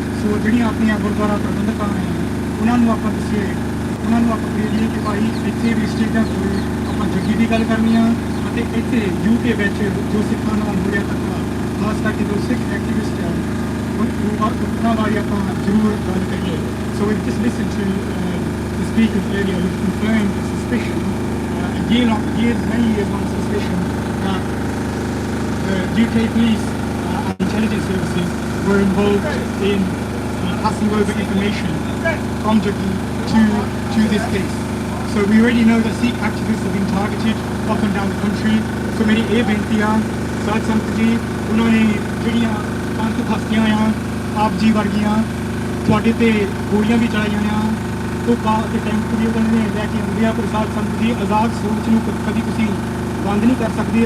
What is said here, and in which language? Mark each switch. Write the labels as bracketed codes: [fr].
[pa] ਸੋ ਜਿਹੜੀਆਂ ਆਪਣੀਆਂ ਗੁਰਦੁਆਰਾ ਪ੍ਰਬੰਧਕਾਂ ਹੈ ਉਹਨਾਂ ਨੂੰ ਆਪਾਂ ਦੱਸੀਏ, ਉਹਨਾਂ ਨੂੰ ਆਪਾਂ ਕਹੀਏ ਕਿ ਭਾਈ ਇੱਥੇ ਵੀ ਸਟੇਜਾਂ ਤੋਂ ਆਪਾਂ ਜੱਗੀ ਦੀ ਗੱਲ ਕਰਨੀ ਆ ਅਤੇ ਇੱਥੇ UK ਵਿੱਚ ਜੋ ਸਿੱਖਾਂ ਨਾਲ ਹੋ ਰਿਹਾ ਧੱਕਾ, ਖਾਸ ਕਰਕੇ ਜੋ ਸਿੱਖ ਐਕਟੀਵਿਸਟ ਆ ਉਹਨਾਂ ਬਾਰੇ ਆਪਾਂ ਜ਼ਰੂਰ ਗੱਲ ਕਰੀਏ। [en] So we've just listened to the speakers earlier who confirmed the suspicion, many years long suspicion that the UK police and intelligence services were involved in passing over information from Jaggi to this case. So we already know that Sikh activists have been targeted up and down the country. [pa] So many ਇਹ ਬੇਨਤੀਆਂ ਸਾਧ ਸੰਗਤ ਜੀ ਉਹਨਾਂ ਨੇ ਜਿਹੜੀਆਂ ਪੰਥ ਹਸਤੀਆਂ ਆ ਆਪ ਜੀ ਵਰਗੀਆਂ ਤੁਹਾਡੇ ਤੇ ਗੋਲੀਆਂ ਵੀ ਚਲਾਈਆਂ ਆ, ਧੋਖਾ ਅਤੇ ਟੈਂਕ ਵੀ ਉਹਨਾਂ ਨੇ ਲੈ ਕੇ ਆਉਂਦੇ ਆ। ਪਰ ਸਾਧ ਸੰਗਤ ਜੀ ਆਜ਼ਾਦ ਸੋਚ ਨੂੰ ਕਦੀ ਤੁਸੀਂ ਬੰਦ ਨਹੀਂ ਕਰ ਸਕਦੇ।